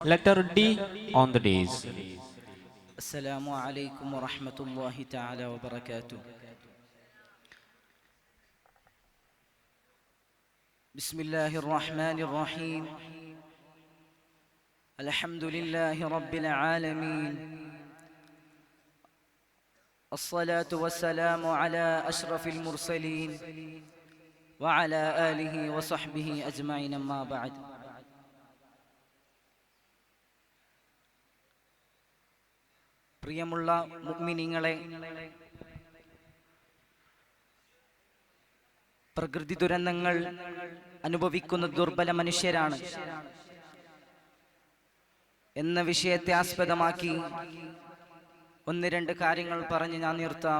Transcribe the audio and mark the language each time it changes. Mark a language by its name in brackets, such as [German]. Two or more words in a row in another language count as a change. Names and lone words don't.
[Arabic] Letter D on the days. السلام عليكم ورحمة الله تعالى وبركاته. بسم الله الرحمن الرحيم. الحمد لله رب العالمين. الصلاة والسلام على أشرف المرسلين وعلى آله وصحبه أجمعين أما بعد. [Malayalam] പ്രിയമുള്ള മുഅ്മിനീങ്ങളെ, പ്രകൃതി ദുരന്തങ്ങൾ അനുഭവിക്കുന്ന ദുർബല മനുഷ്യരാണ് എന്ന വിഷയത്തെ ആസ്പദമാക്കി ഒന്ന് രണ്ട് കാര്യങ്ങൾ പറഞ്ഞ് ഞാൻ നിർത്താം.